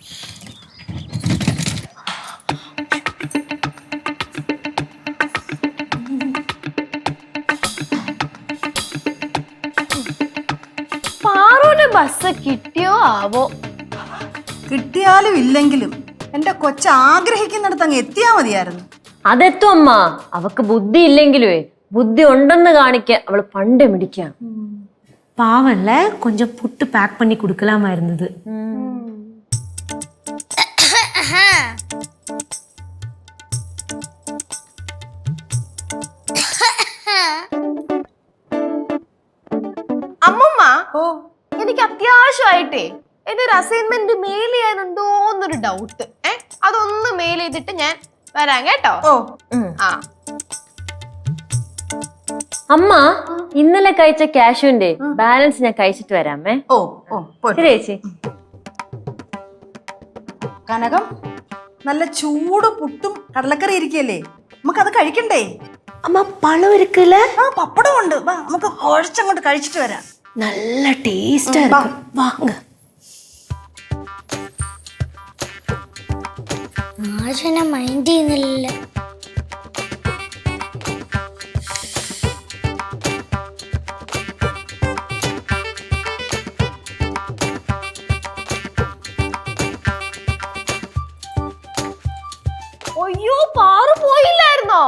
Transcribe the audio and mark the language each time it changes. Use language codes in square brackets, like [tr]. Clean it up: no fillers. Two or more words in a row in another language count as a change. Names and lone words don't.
[ml] പാറുവിന്റെ ബസ് കിട്ടിയോ ആവോ? കിട്ടിയാലും ഇല്ലെങ്കിലും എന്റെ കൊച്ചു ആഗ്രഹിക്കുന്നിടത്ത് അങ്ങ് എത്തിയാ മതിയായിരുന്നു. അതെത്തും അമ്മ. അവക്ക് ബുദ്ധി ഇല്ലെങ്കിലുവേ ബുദ്ധി ഉണ്ടെന്ന് കാണിക്കാൻ അവള് പണ്ടേ മിടിക്കാം. [ta] பாவம்ல கொஞ்சம் புட்டு பேக் பண்ணி கொடுக்கலாமா இருந்தது. [ml] അമ്മമ്മ എനിക്ക് അത്യാവശ്യമായിട്ടേ എന്റെ ഒരു [en] assignment mail [ml] ചെയ്യാനുണ്ടോന്നൊരു ഡൗട്ട്. അതൊന്ന് മെയിൽ ചെയ്തിട്ട് ഞാൻ വരാം കേട്ടോ. ആ അമ്മ ഇന്നലെ കഴിച്ച കാഷ്യൂന്റെ ബാലൻസ് ഞാൻ കഴിച്ചിട്ട് വരാമേ. ശരി ചേച്ചി. കനകം, നല്ല ചൂട് പുട്ടും കടലക്കറി ഇരിക്കല്ലേ, നമുക്കത് കഴിക്കണ്ടേ? [ta] அம்மா பழம் இருக்குல்ல, [ml] ആ പപ്പടം ഉണ്ട്, വാ നമുക്ക് കുഴച്ചങ്ങോട്ട് കഴിച്ചിട്ട് വരാം. [ta] நல்ல டேஸ்டா இருக்கு. வாங்க. [ml] ആശനെ മൈൻഡ് ചെയ്യുന്നില്ല. അയ്യോ പാറു പോയില്ലായിരുന്നോ?